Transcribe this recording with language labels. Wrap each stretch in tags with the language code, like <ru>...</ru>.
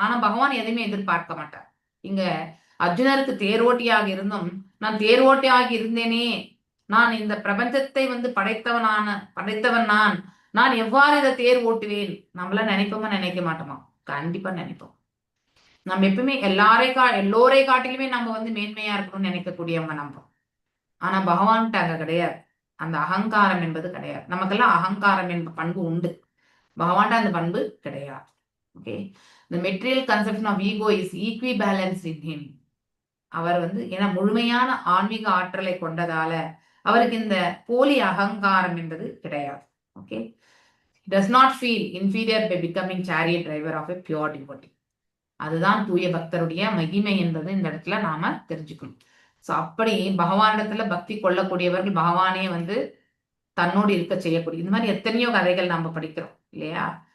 <ta>ஆனா பகவான் எதையுமே எதிர்பார்க்க மாட்டார். இங்க அர்ஜுனருக்கு தேரோட்டியாக இருந்தும், நான் தேரோட்டியாக இருந்தேனே, நான் இந்த பிரபஞ்சத்தை படைத்தவன் நான் எவ்வாறு இதை தேர் ஓட்டுவேன், நம்மள நினைப்போமா நினைக்க மாட்டோமா? கண்டிப்பா நினைப்போம். நம்ம எப்பவுமே எல்லோரை காட்டிலுமே நம்ம மேன்மையா இருக்கணும்னு நினைக்கக்கூடியவங்க நம்ம. ஆனா பகவான்கிட்ட அங்க கிடையாது, அந்த அகங்காரம் என்பது கிடையாது. நமக்கெல்லாம் அகங்காரம் என்ற பண்பு உண்டு, பகவான்கிட்ட அந்த பண்பு கிடையாது.</ta> <en>Okay, the material conception of ego is equibalanced in him.</en> <ta>அவர் ஏன்னா முழுமையான ஆன்மீக ஆற்றலை கொண்டதால அவருக்கு இந்த போலி அகங்காரம் என்பது கிடையாது.</ta> <en>Okay, does not feel inferior by becoming chariot driver of a pure devotee.</en> <ta>அதுதான் தூய பக்தருடைய மகிமை என்பது இந்த இடத்துல நாம தெரிஞ்சுக்கணும். சோ அப்படி பகவானிடத்துல பக்தி கொள்ளக்கூடியவர்கள் பகவானே தன்னோடு இருக்க செய்யக்கூடிய இந்த மாதிரி எத்தனையோ கதைகள் நாம படிக்கிறோம் இல்லையா.</ta>